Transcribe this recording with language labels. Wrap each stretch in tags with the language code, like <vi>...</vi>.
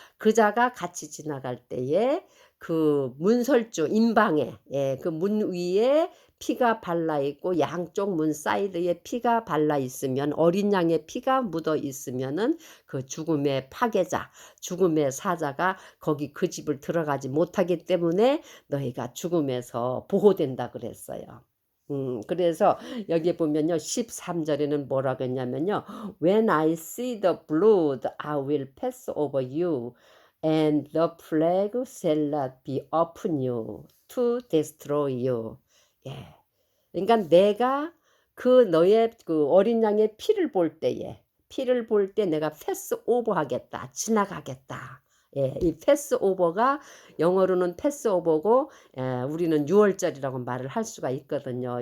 <ko>그 자가 같이 지나갈 때에 그 문설주 임방에 그 문 위에 피가 발라 있고 양쪽 문 사이드에 피가 발라 있으면 어린 양의 피가 묻어 있으면은 그 죽음의 파괴자, 죽음의 사자가 거기 그 집을 들어가지 못하기 때문에 너희가 죽음에서 보호된다 그랬어요. 그래서 여기에 보면요. 13 절에는 뭐라고 했냐면요.</ko> <en>"When I see the blood, I will pass over you, and the plague shall not be upon you to destroy you."</en> <ko>예. 그러니까 내가 그 너의 그 어린 양의 피를 볼 때 내가 패스 오버하겠다. 지나가겠다. 이 패스 오버가 영어로는 패스 오버고 우리는 유월절이라고 말을 할 수가 있거든요.</ko>